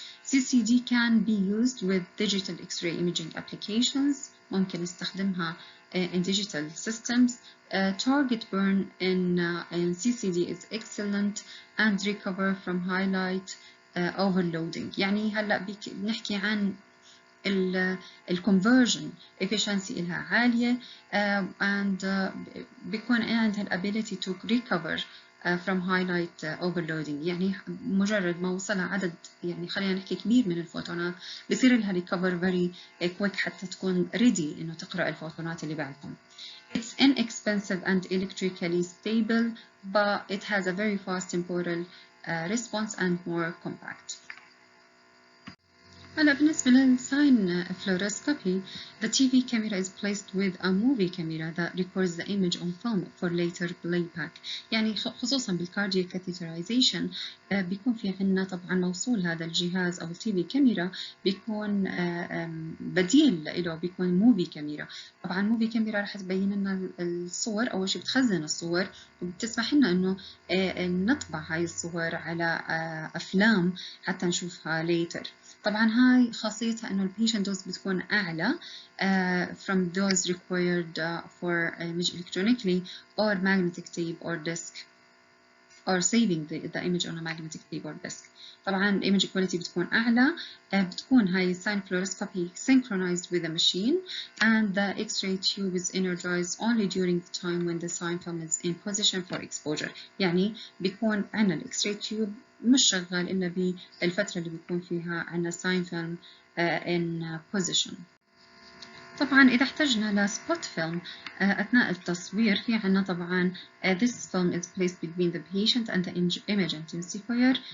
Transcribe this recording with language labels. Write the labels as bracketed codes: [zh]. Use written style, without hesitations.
[en] CCD can be used with digital X-ray imaging applications. [ar] ممكن نستخدمها [en] in digital systems. Target burn in CCD is excellent and recover from highlight overloading. [ar] يعني هلا بنحكي عن ال [en] conversion efficiency [ar] إلها عالية and بيكون عندها [en] ability to recover from highlight overloading. [ar] يعني مجرد ما وصلها عدد يعني خلينا نحكي كبير من الفوتونات بصير لها [en] recover very quick [ar] حتى تكون ready إنه تقرأ الفوتونات اللي بعدهم. [en] It's inexpensive and electrically stable, but it has a very fast temporal response and more compact. [ar] هلا بالنسبة للساين [en] fluoroscopy, the TV camera is placed with a movie camera that records the image on film for later playback. [ar] يعني خصوصا بالكاردياك catheterization بيكون في عنا طبعا موصول هذا الجهاز أو التي في كاميرا بيكون بديل له بيكون موفي كاميرا. طبعا موفي كاميرا رح تبين لنا الصور، أول شيء بتخزن الصور وبتسمح لنا إنه نطبع هاي الصور على أفلام حتى نشوفها later. طبعا هاي خاصيتها انه البيشنت دوز بتكون اعلى [en] from those required for image electronically or magnetic tape or disk or saving the image on a magnetic tape or disk. [ar] طبعا image quality بتكون اعلى. بتكون هاي [en] sign fluoroscopy synchronized with the machine and the X-ray tube is energized only during the time when the sign film is in position for exposure. [ar] يعني بيكون عنا ال X-ray tube مش شغال إلا بالفترة اللي بيكون فيها عنا [en] sign film in position. [ar] طبعا إذا احتجنا لسبوت فيلم أثناء التصوير في عنا طبعا [en] this film is placed between the patient and the image intensifier.